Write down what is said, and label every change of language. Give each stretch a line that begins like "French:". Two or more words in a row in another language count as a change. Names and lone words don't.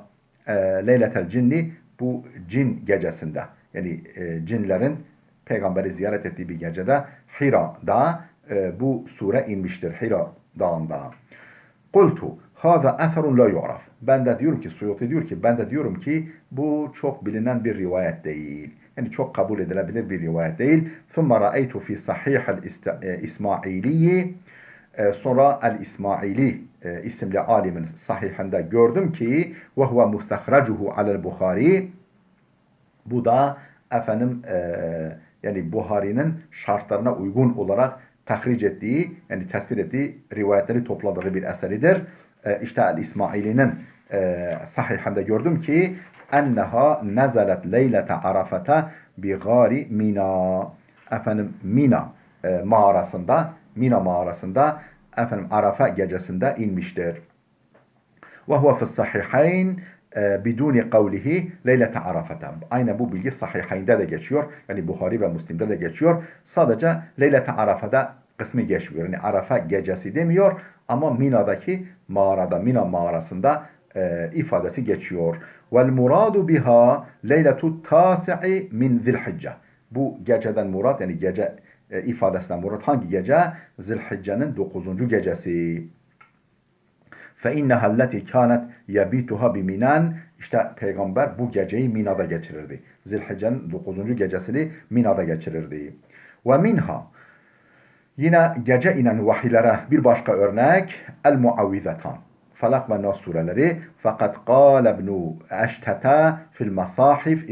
Arabic: ليلة الجن
Turkish: bu cin gecesinde, yani cinlerin peygamberi ziyaret ettiği bir gecede Hira'da bu sure inmiştir. Hira dağında.
Arabic: قلت هذا أثر لا يعرف.
Turkish: Ben de diyorum ki Suyuti diyor ki ben de diyorum ki bu çok bilinen bir rivayet değil. Yani çok kabul edilebilir bir rivayet değil.
Arabic: ثم رأيت في صحيح الإسماعيلي.
Turkish: Sonra el-İsmaili isimli alimin sahihinde gördüm ki
Arabic: وهو مستخرجه على البخاري.
Turkish: Bu da efendim yani Buhari'nin şartlarına uygun olarak tahric ettiği, yani tespit ettiği rivayetleri topladığı bir eseridir. İşte El-İsmaili'nin sahihinde gördüm ki
Arabic: أنها نزلت ليلة عرفة بغار منى.
Turkish: Efendim Mina mağarasında efendim Arafa gecesinde inmiştir.
Arabic: وهو في الصحيحين بدون قوله ليلة عرفة.
Turkish: Aynen bu bilgi sahihaynde de geçiyor. Yani Buhari ve Müslim'de de geçiyor. Sadece
Arabic: ليلة عرفة
Turkish: kısmı geçmiyor. Yani Arafa gecesi demiyor ama Mina'daki mağarada, Mina mağarasında ifadesi geçiyor.
Arabic: والمراد بها ليلة تاسع من ذي الحجة.
Turkish: Bu geceden murat, yani gece ifadesinden murat hangi gece? Zilhicce'nin 9. gecesi.
Arabic: فَاِنَّهَا الَّتِي كَانَتْ يَبِيتُهَا بِمِنَنْ
Turkish: İşte Peygamber bu geceyi Mina'da geçirirdi. Zilhicce'nin 9. gecesini Mina'da geçirirdi. وَمِنْهَا Yine gece inen vahiylere bir başka örnek El-Muavvizetan. Felak ve Nas sureleri.
Arabic: Fakat قال ابن أشتة في المصاحف.